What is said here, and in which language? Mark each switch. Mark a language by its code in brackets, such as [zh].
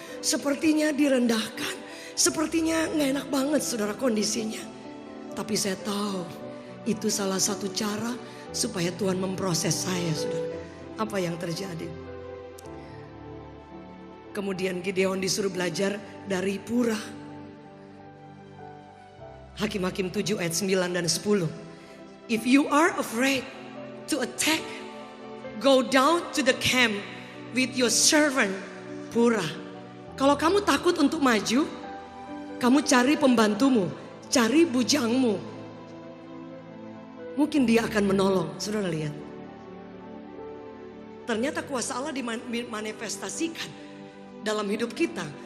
[id] Sepertinya direndahkan. Sepertinya gak enak banget, saudara, kondisinya. Tapi saya tahu itu salah satu cara supaya Tuhan memproses saya, saudara. Apa yang terjadi? Kemudian Gideon disuruh belajar dari Purah. Hakim-Hakim 7 ayat 9 dan 10. [en] If you are afraid to attack, go down to the camp with your servant Purah. [id] Kalau kamu takut untuk maju, kamu cari pembantumu, cari bujangmu. Mungkin dia akan menolong. Saudara lihat. Ternyata kuasa Allah dimanifestasikan dalam hidup kita.